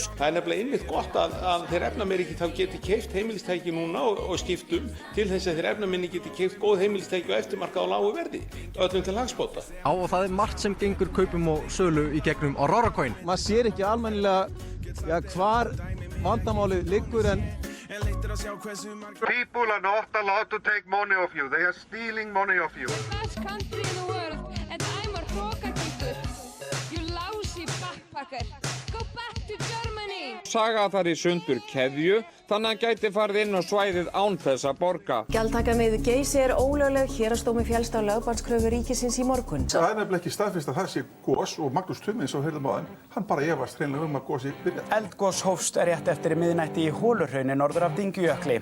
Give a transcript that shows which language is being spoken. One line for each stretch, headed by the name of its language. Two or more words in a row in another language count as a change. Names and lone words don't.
Icelandic: Það er nefnilega einmitt gott að þeir efnameiri þá geti keypt heimilistæki núna og skiptum til þess að þeir efnaminni geti keypt góð heimilistæki og eftirmarkað á lágu verði, öllum til hagsbóta. Já, og það er margt sem gengur kaupum og sölu í gegnum Aurora Coin. Maður sér ekki almennilega hvar vandamálið liggur en
English: People are not allowed to take money off you. They are stealing money off you. Best country in the world, and I'm a hrókakíkur. You lousy backpacker. Go back to Germany.
Icelandic: Saga þar í sundur keðju, þannig að hann gæti farið inn á svæðið án þess að borga. Gjaldtaka með Geysi er ólögleg. Héraðsdómur féllst á lögbannskröfu ríkisins í morgun. það er nefnilega ekki staðfest að það sé gos og Magnús Tumi, eins og heyrðum á hann bara efast hreinlega að gosi byrja. Eldgos hófst rétt eftir miðnætti í Holuhrauni norður af Dyngjujökli.